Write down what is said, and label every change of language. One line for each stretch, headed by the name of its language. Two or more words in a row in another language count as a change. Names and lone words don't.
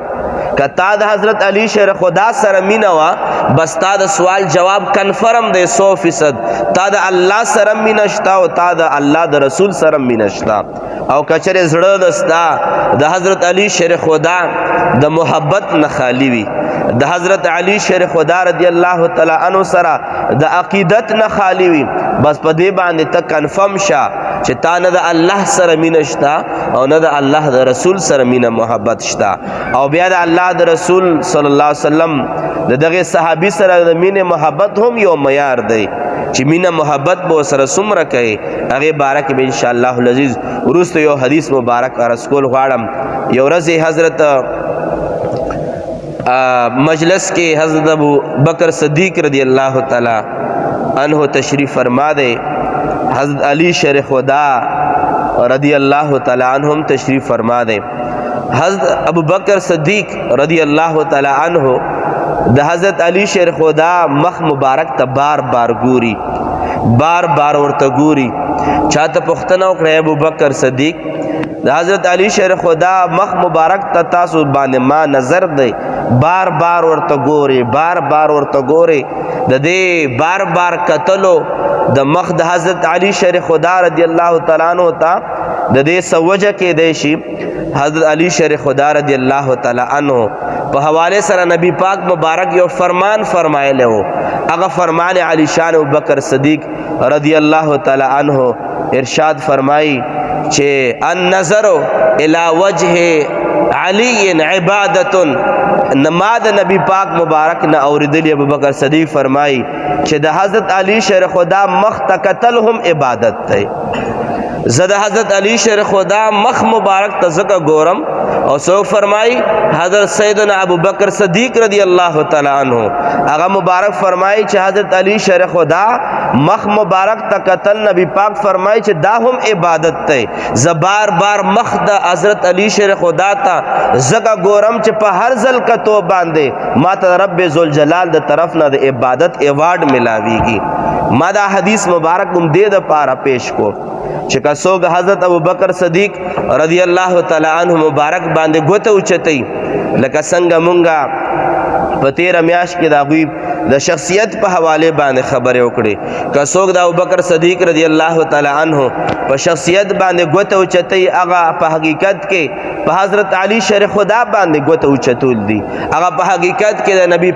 Pashto: که تا د حضرت علی شیر خدا سره مینه وه بس تا د سوال جواب کنفرم دی 100%. تا د الله سره مینه شته او تا د الله د رسول سره مینه شته. او که چېرې زړه دستا د حضرت علی شیر خدا د محبت نه خالی وي، د حضرت علی شیر خدا
Arabic: رضی اللہ تعالی عنہ
Pashto: سره د عقیدت نه خالی وي، بس په دې باندې ته کنفرم شه چې تا نه د الله سره مینه شته او نه د الله د رسول سره مینه محبت شته. او بیا د الله د رسول
Arabic: صلی الله علیه وسلم
Pashto: د دغه صحابي سره د مینه محبت هم یو معیار دی چې مینه محبت به سره څومره کوي. هغې باره کې به
Arabic: انشاءالله العزیز
Pashto: وروسته یو حدیث مبارک عرض کول غواړم. یو ورځ حضرت مجلس کے حضرت ابو بکر صدیق
Arabic: رضی اللہ تعالی عنہ
Pashto: تشریف فرما دے، حضرت علی شیر خدا
Arabic: رضی اللہ تعالی عنہم
Pashto: تشریف فرما دے. حضرت ابو بکر صدیق رضی اللہ تعالی عنہ د حضرت علی شیر خدا مخ مبارک ته بار بار ګوري، بار بار ورته ګوري. چاته پوښتنه وکړه ابو بکر صدیق د حضرت علی شیر خدا مخ مبارک ته تاسو باندې ما نظر دی، بار بار ورته ګوري، بار بار ورته ګوري. د دې بار بار کتلو د مخ د حضرت علی شیر خدا
Arabic: رضی اللہ تعالی عنہ
Pashto: ته د دې سوجه کې دی شي حضرت علی شیر خدا
Arabic: رضی اللہ تعالی عنہ
Pashto: په حوالے سره نبی پاک مبارک یو فرمان فرمایلی و. هغه فرمان علی شان ابو بکر صدیق
Arabic: رضی اللہ تعالی عنہ
Pashto: ارشاد فرمائی چې
Arabic: النظر الی وجه علی عبادت.
Pashto: نماد نبی پاک مبارک نه اوریدلی ابو بکر صدیق فرمائی چې د حضرت علی شیر خدا مخ ته کتل هم عبادت دی. زه د حضرت علی شیر خدا مخ مبارک ته ځکه ګورم او څوک فرمائی حضرت سیدنا ابو بکر صدیق
Arabic: رضی اللہ تعالی عنہ
Pashto: هغه مبارک فرمائی چې حضرت علی شیر خدا مخ مبارک ته کتل نبی پاک فرمائی چې دا هم عبادت دی. زه بار بار مخ د حضرت علی شیر خدا ته ځکه ګورم چې په هر ځل کتو باندې ما ته رب ذوالجلال د طرف نه د عبادت ایوارډ ملاویږي. ما دا حدیث مبارک هم دې دپاره پیش کو چې که څوک حضرت ابو بکر صدیق
Arabic: رضی اللہ تعالی عنہ
Pashto: مبارک باندې ګوته اوچتوي، لکه څنګه مونږه په تیره میاشت کې د هغوی د شخصیت په حوالې باندې خبرې وکړې که څوک د ابوبکر صدیق
Arabic: رضی الله تعالی عنه
Pashto: په شخصیت باندې ګوته اوچتوي هغه په حقیقت کې په حضرت علی شر خدا باندې ګوته اوچتول دي هغه په حقیقت کې د نبی